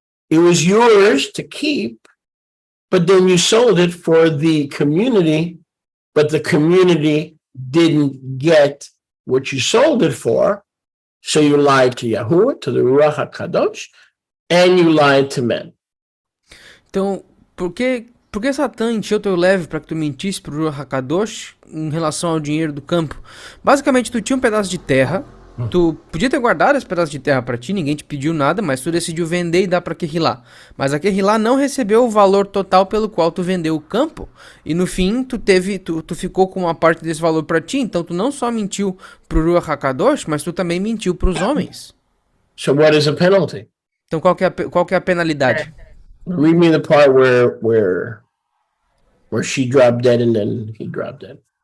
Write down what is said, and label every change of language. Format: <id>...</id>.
<en>It was yours to keep, but then you sold it for the community, but the community didn't get what you sold it for. So you lied to Yahuwah, to the Ruach HaKadosh, and you lied to men.</en> <pt>Então, por que Satã encheu teu leve para que tu mentisse pro Ruach HaKadosh em relação ao dinheiro do campo? Basicamente, tu tinha um pedaço de terra, tu podia ter guardado esse pedaço de terra para ti, ninguém te pediu nada, mas tu decidiu vender e dar para Querrilá. Mas a Querrilá não recebeu o valor total pelo qual tu vendeu o campo, e no fim tu ficou com uma parte desse valor para ti, então tu não só mentiu pro Ruach HaKadosh, mas tu também mentiu pros homens.</pt> <en>So what is a penalty?</en> <pt>Então qual que é a penalidade?</pt> <en>Read me the part where she dropped dead and then he dropped dead.</en>